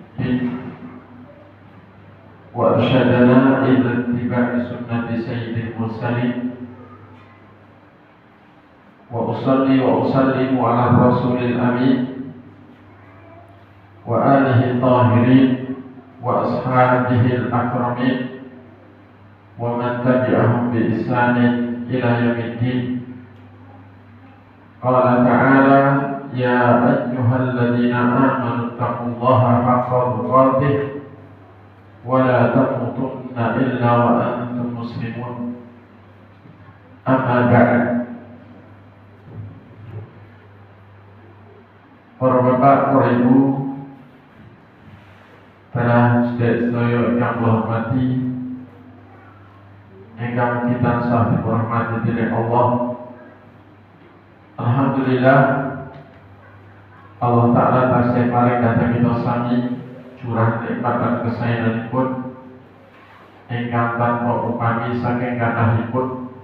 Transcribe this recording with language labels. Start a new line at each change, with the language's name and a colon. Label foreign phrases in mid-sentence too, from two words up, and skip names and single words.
Arabic: وأرشدنا إلى اتباع سنة سيد المرسلين وأصلي وأسلم على الرسول الأمين وآله الطاهرين وأصحابه الأكرمين ومن تبعهم بإحسان إلى يوم الدين. قال تعالى: يا أيها الذين آمنوا اتقوا الله حق تقاته ولا تموتن إلا وأنتم مسلمون. أما بعد.
Javanese: Para bapak, para ibu, para sedherek yang hormati, ingkang kita sah dihormati dening Allah. Alhamdulillah,
Arabic: الله تعالى
Javanese: tasih paring dhateng kita sami curah nikmat lan kesayanganipun ingkang tanpa upami saking kathahipun,